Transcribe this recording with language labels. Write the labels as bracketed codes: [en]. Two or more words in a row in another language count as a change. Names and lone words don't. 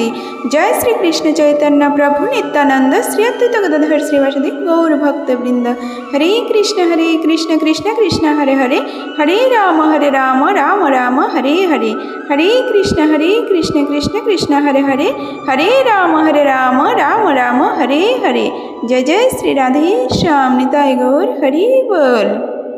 [bn] জয় শ্রীকৃষ্ণ চৈতন্য প্রভু নিত্যানন্দ শ্রী অদ্বৈত গদাধর শ্রীবাসুদেব গৌর ভক্তবৃন্দ। [sa] হরে কৃষ্ণ কৃষ্ণ কৃষ্ণ হরে হরে, হরে রাম রাম রাম হরে হরে, হরে কৃষ্ণ কৃষ্ণ কৃষ্ণ হরে হরে, হরে রাম রাম রাম হরে হরে, [bn] জয় জয় শ্রী রাধে শ্যাম নিতাই গৌর হরি বোল।